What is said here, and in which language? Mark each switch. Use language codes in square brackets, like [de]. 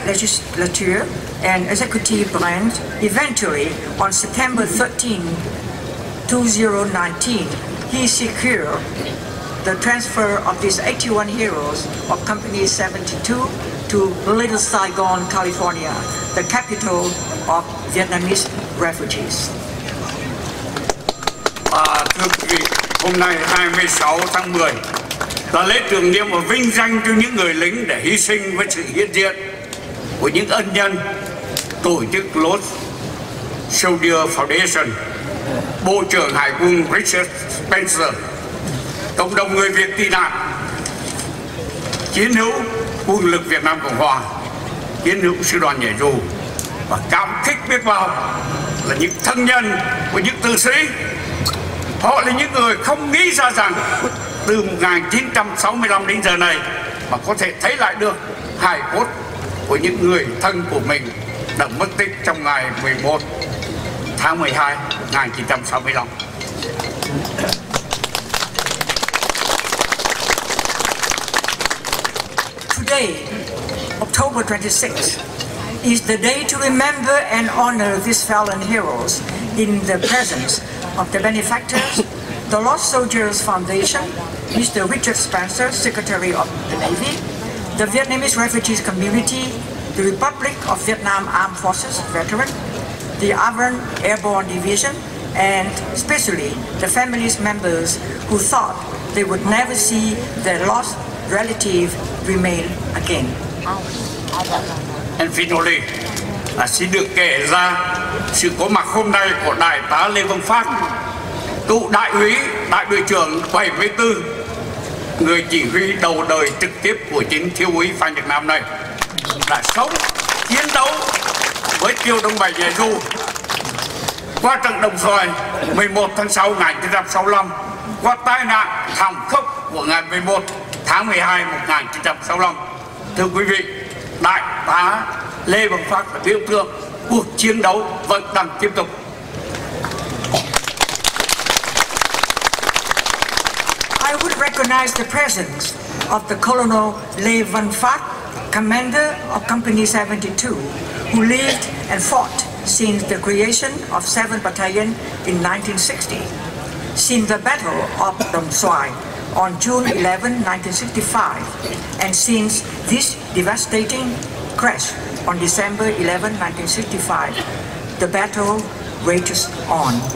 [en] legislature and executive branch, eventually on September 13, 2019, he secured the transfer of these 81 heroes of Company 72 to Little Saigon, California, the capital of Vietnamese refugees. [vi] Thưa quý vị, hôm nay 26 tháng 10 là lễ tưởng niệm và vinh danh cho những người lính để hy sinh với sự hiện diện của những ân nhân tổ chức Lost Soldier Foundation, Bộ trưởng Hải quân Richard Spencer, cộng đồng người Việt tị nạn, chiến hữu quân lực Việt Nam Cộng Hòa, chiến hữu sư đoàn nhảy dù, và cảm kích biết bao là những thân nhân của những tử sĩ. Họ là những người không nghĩ ra rằng từ 1965 đến giờ này mà có thể thấy lại được hài cốt của những người thân của mình đã mất tích trong ngày 11 tháng 12 1965. [en] Today, October 26th, is the day to remember and honor these fallen heroes in the presence of the benefactors, the Lost Soldiers Foundation, Mr. Richard Spencer, Secretary of the Navy, the Vietnamese refugees community, the Republic of Vietnam Armed Forces veteran, the Avon Airborne Division, and especially the families members who thought they would never see their lost relative remain again. And finally, [vi] xin được kể ra sự có mặt hôm nay của Đại tá Lê Văn Phát, cựu đại úy, đại đội trưởng 74, người chỉ huy đầu đời trực tiếp của chính thiếu úy Phan Nhật Nam này, đã sống chiến đấu với Tiêu Đông Bảy Nhảy Dù qua trận Đồng Xoài 11 tháng 6 1965, qua tai nạn thảm khốc của ngày 11 tháng 12 1965. Thưa quý vị, Đại tá Lê Văn Phát đã biểu tượng cuộc chiến đấu vẫn đang tiếp tục. [en] I would recognize the presence of the Colonel Lê Văn Phát, commander of Company 72, who lived and fought since the creation of 7th Battalion in 1960, since the Battle of Đồng Xoài on June 11, 1965, and since this devastating crash on December 11, 1965, the battle rages on.